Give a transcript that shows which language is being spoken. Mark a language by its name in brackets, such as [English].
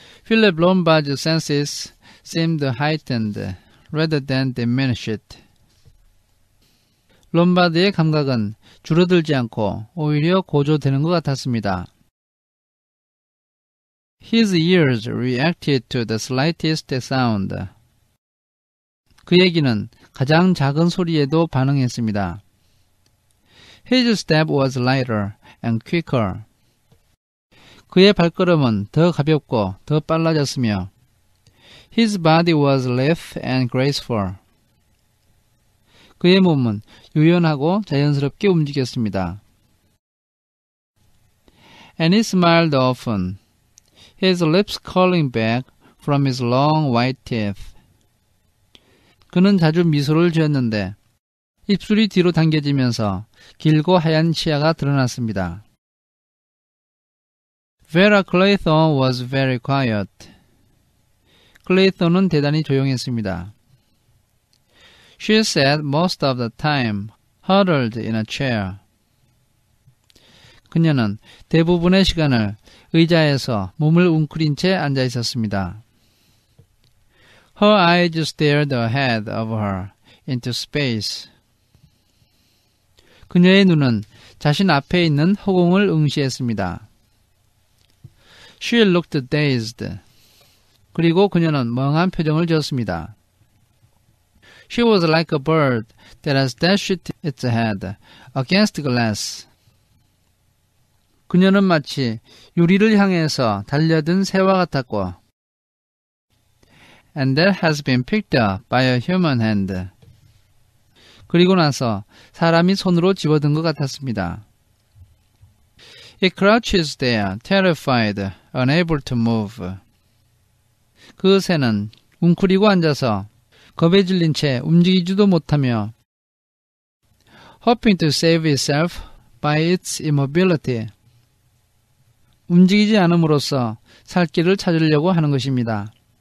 [English] Philip Lombard's senses seemed heightened rather than diminished. [Korean] 롬바드의 감각은 줄어들지 않고 오히려 고조되는 것 같았습니다. [English] His ears reacted to the slightest sound. [Korean] 그의 귀는 가장 작은 소리에도 반응했습니다. [English] His step was lighter and quicker. [Korean] 그의 발걸음은 더 가볍고 더 빨라졌으며 [English] His body was lithe and graceful. [Korean] 그의 몸은 유연하고 자연스럽게 움직였습니다. [English] And he smiled often, his lips curling back from his long white teeth. [Korean] 그는 자주 미소를 지었는데 입술이 뒤로 당겨지면서 길고 하얀 치아가 드러났습니다. [English] Vera Clayton was very quiet. [Korean] 클레이턴은 대단히 조용했습니다. [English] She sat most of the time huddled in a chair. [Korean] 그녀는 대부분의 시간을 의자에서 몸을 웅크린 채 앉아 있었습니다. [English] Her eyes stared ahead of her into space. [Korean] 그녀의 눈은 자신 앞에 있는 허공을 응시했습니다. [English] She looked dazed. [Korean] 그리고 그녀는 멍한 표정을 지었습니다. [English] She was like a bird that has dashed its head against glass. [Korean] 그녀는 마치 유리를 향해서 달려든 새와 같았고 [English] and that has been picked up by a human hand. [Korean] 그리고 나서 사람이 손으로 집어든 것 같았습니다. [English] It crouches there, terrified, unable to move. [Korean] 그 새는 웅크리고 앉아서 겁에 질린 채 움직이지도 못하며 [English] hoping to save itself by its immobility. [Korean] 움직이지 않음으로써 살 길을 찾으려고 하는 것입니다.